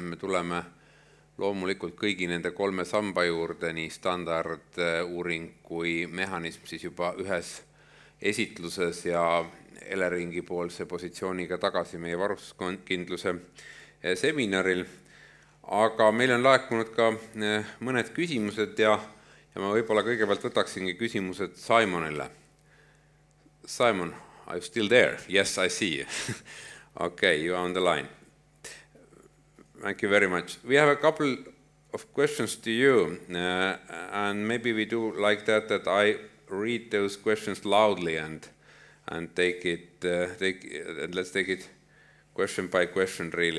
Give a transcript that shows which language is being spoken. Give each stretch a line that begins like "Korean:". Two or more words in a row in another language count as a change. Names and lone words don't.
Estonian: Me tuleme loomulikult kõigi nende 3 samba juurde, nii standarduuring kui mehhanism siis juba ühes esitluses ja Eleringi poolse positsiooniga tagasi meie varustuskindluse seminaril. Aga meil on laekunud ka mõned küsimused ja ma võib-olla kõigepealt võtaksingi küsimused Simonile.
English: Simon, are you still there? Yes, I see you. Okay, you are on the line. Thank you very much. We have a couple of questions to you, and maybe we do like that I read those questions loudly and take it, let's take it question by question really.